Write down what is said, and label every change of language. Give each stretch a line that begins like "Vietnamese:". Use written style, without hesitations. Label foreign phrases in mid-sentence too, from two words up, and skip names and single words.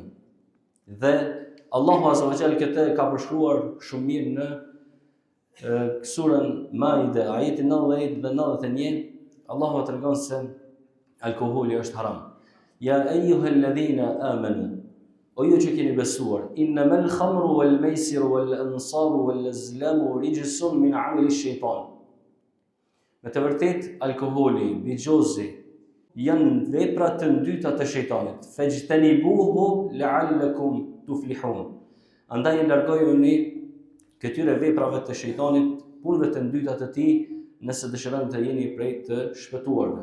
Albanian: Dhe Allahu
Arabic: عز وجل
Albanian: këtë ka përshkruar shumë mirë në surën Maide, ajeti 90 dhe 91, Allahu tregon se alkooli është haram.
Arabic: يا أيها الذين آمنوا,
Albanian: o ju që keni besuar,
Arabic: إنما الخمر والميسر والأنصاب والأزلام رجس من عمل الشيطان.
Albanian: Me të vërtet, alkoholi, bigjozi, janë vepra të ndyta të shejtanit.
Arabic: فاجتنبوه لعلكم تفلحون.
Albanian: Andaj largojuni këtyre veprave të shejtanit, punëve të ndyta të tij, nëse dëshironi të jeni prej të shpëtuarve.